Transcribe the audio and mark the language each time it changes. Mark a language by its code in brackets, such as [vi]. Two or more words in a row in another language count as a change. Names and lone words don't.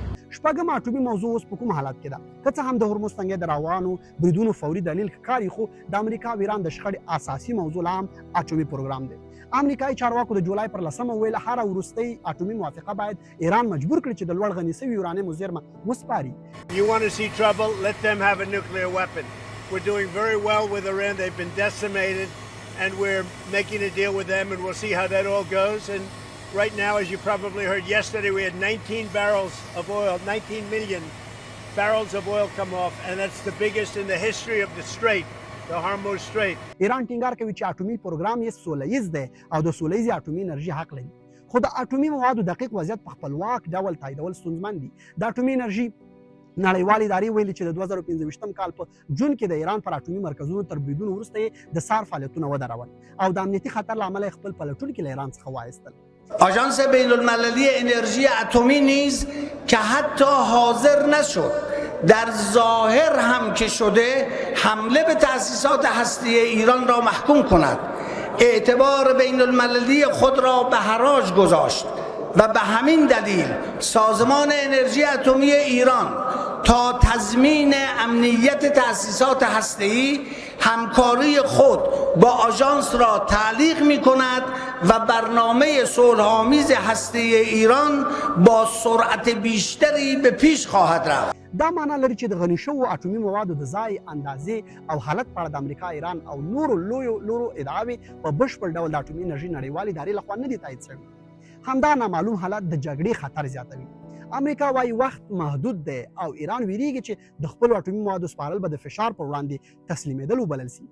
[ps] شپږم اټومي موضوع اوس په کوم حالت کې ده؟ که څه هم د هرمز تنګي د روانو بریدونو فوري دلیل ښکاري، خو د امریکا او ایران د شخړې اساسي موضوع لا هم اټومي پروګرام دی. امریکایي چارواکو د جولای پر 10 ویل هره وروستۍ اټومي موافقه باید ایران مجبور کړي چې د لوړ غني شوي یورانیم زیرمه وسپاري. [en] You want to see trouble? Let them have a nuclear weapon. We're doing very well with Iran. They've been decimated, and we're making a deal with them, and we'll see how that all goes. And right now, as you probably heard yesterday, we had 19 barrels of oil, 19 million barrels of oil come off, and that's the biggest in the history of the Strait, the Hormuz Strait. [ps] ایران ټینګار کوي چې اټومي پروګرام یې سوله ییز دی او د سوله ییزې اټومي انرژي حق لري، خو د اټومي موادو دقیق وضعیت په خپلواک ډول تاییدول ستونزمن دي. د اټومي انرژي نړیوال ادارې ویلي چې د 2015 کال په جون کې د ایران پر اټومي مرکزونو تر بریدونو وروسته یې د سار فعالیتونه ودرول او د امنیتي خطر له امله خپل پلټونکي له ایران څخه وایستل. [fa] آژانس بین المللی انرژی اتمی نیز که حتی حاضر نشد در ظاهر هم که شده حمله به تأسیسات هسته‌ای ایران را محکوم کند، اعتبار بین المللی خود را به حراج گذاشت و به همین دلیل سازمان انرژی اتمی ایران تا تضمین امنیت تأسیسات هسته‌ای همکاری خود با آژانس را تعلیق می‌کند و برنامه صلح‌آمیز هسته‌ای ایران با سرعت بیشتری به پیش خواهد رفت. [ps] دا معنا لري چې د غني شوو اټومي موادو د ځای اندازې او حالت په اړه د امریکا، ایران او نورو لورو ادعاوې په بشپړ ډول د اټومي انرژي نړیوالې ادارې لخوا نه دي تایید شوي. همدا نامعلوم حالت د جګړې خطر زیاتوي. امریکا وايي وخت محدود دی او ایران ویریږي چې د خپلو اټومي موادو سپارل به د فشار پر وړاندې تسلیمېدل وبلل سي.